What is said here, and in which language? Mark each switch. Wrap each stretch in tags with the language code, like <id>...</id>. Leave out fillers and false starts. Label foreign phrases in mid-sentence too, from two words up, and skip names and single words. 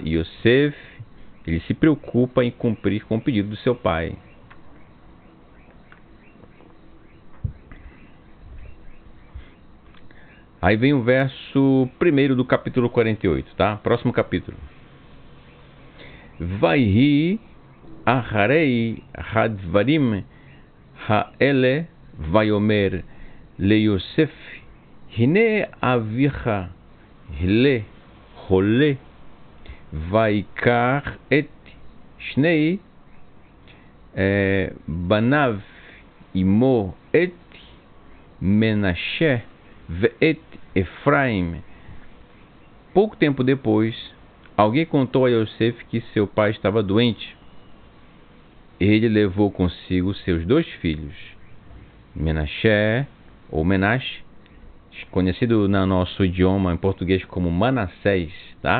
<pt>Yosef, ele se preocupa em cumprir com o pedido do seu pai. Aí vem o verso 1 do capítulo 48, tá? Próximo capítulo.</pt> <he>ויהי אחרי הדברים האלה ויאמר ליוסף הנה אביך חלה חולה ויקח את שני בניו עמו את מנשה ואת אפרים.</he> <pt>Pouco tempo depois, alguém contou a Yosef que seu pai estava doente. Ele levou consigo seus 2 filhos, Menashe, ou Menashe, conhecido no nosso idioma em português como Manassés, tá?</pt>